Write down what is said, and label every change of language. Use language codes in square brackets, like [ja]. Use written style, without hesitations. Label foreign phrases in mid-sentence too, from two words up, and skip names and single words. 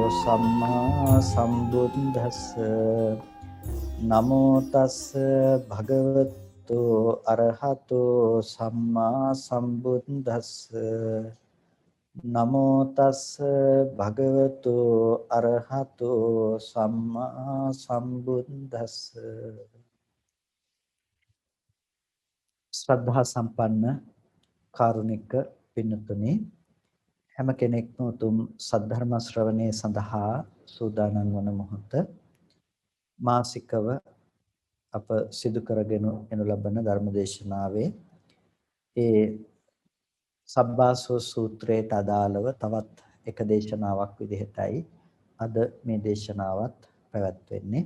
[pi] සම්මා සම්බුද්දස්ස නමෝ තස්ස භගවතු අරහතෝ සම්මා සම්බුද්දස්ස නමෝ තස්ස භගවතු අරහතෝ සම්මා සම්බුද්දස්ස [si] ශ්‍රද්ධා සම්පන්න කාරුණික පින්තුනි හැම කෙනෙක්ම උතුම් සද්ධර්ම ශ්‍රවණය සඳහා සූදානම් වන මොහොත මාසිකව අප සිදු කරගෙන එනු ලබන ධර්මදේශනාවේ ඒ සබ්බාසෝ සූත්‍රයට අදාළව තවත් එක දේශනාවක් විදිහටයි අද මේ දේශනාවත් පැවැත්වෙන්නේ.